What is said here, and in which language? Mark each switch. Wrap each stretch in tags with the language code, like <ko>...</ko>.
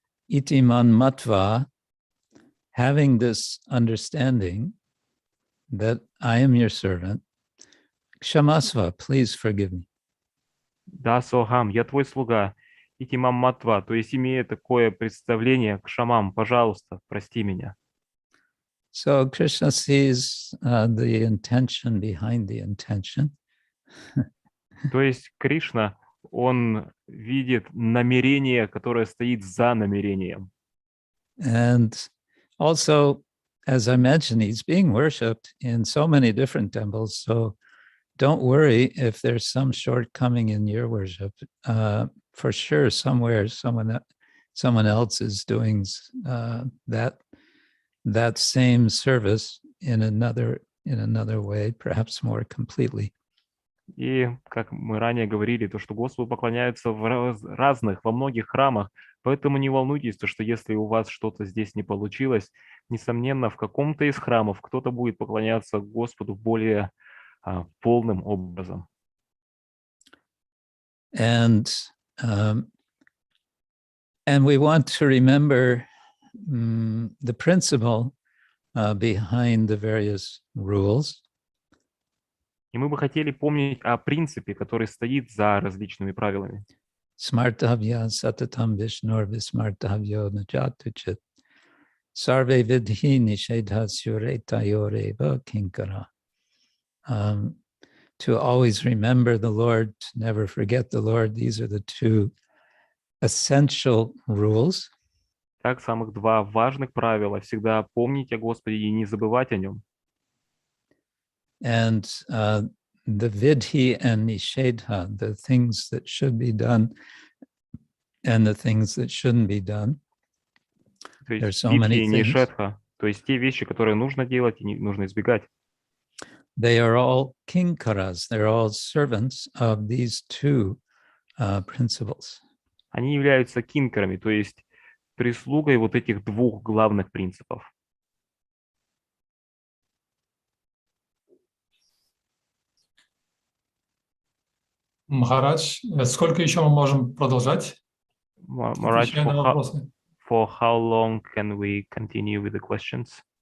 <sa>Itiman matva,</sa> <en>having this understanding that I am your servant, kshamasva, please forgive me.</en> <ru>Да, Сохам, я твой слуга, Итимам Матва, то есть имея такое представление, Кшамам, пожалуйста, прости меня.</ru> <en>So Krishna sees the intention behind the intention.</en> <ru>То есть Кришна, он видит намерение, которое стоит за намерением.</ru> <en>And also, as I mentioned, he's being worshipped in so many different temples. So don't worry if there's some shortcoming in your worship. For sure, somewhere someone else is doing that same service in another way, perhaps more completely.</en> <ru>И, как мы ранее говорили, то, что Господу поклоняются в разных, во многих храмах, поэтому не волнуйтесь, то, что если у вас что-то здесь не получилось, несомненно, в каком-то из храмов кто-то будет поклоняться Господу более полным образом.</ru> <en>And we want to remember the principle behind the various rules.</en> <ru>И мы бы хотели помнить о принципе, который стоит за различными правилами.</ru> <sa>Smartavya satatam vishnor vismartavyo najatuchit sarve vidhi nishedhasyuretayoreva kinkara.</sa> <en>To always remember the Lord, to never forget the Lord. These are the two essential rules.</en> <ru>Так, самых два важных правила: всегда помнить о Господе и не забывать о Нем.</ru> <en>And the vidhi and nishedha, the things that should be done and the things that shouldn't be done.</en> <ru>То</ru> <en>There's</en> <ru>есть</ru> <en>so many</en> <ru>видхи и</ru> <en>things.</en> <ru>нишедха, то есть те вещи, которые нужно делать и нужно избегать.</ru> <en>They are all kinkaras. They're all servants of these two principles.</en> <ru>Они являются кинкерами, то есть прислугой вот этих двух главных принципов. Махарадж, сколько еще мы можем продолжать?</ru> <en>Maharaj,</en> <ru>Отвечая на вопросы.</ru> <en>for how long can we continue with the questions?</en>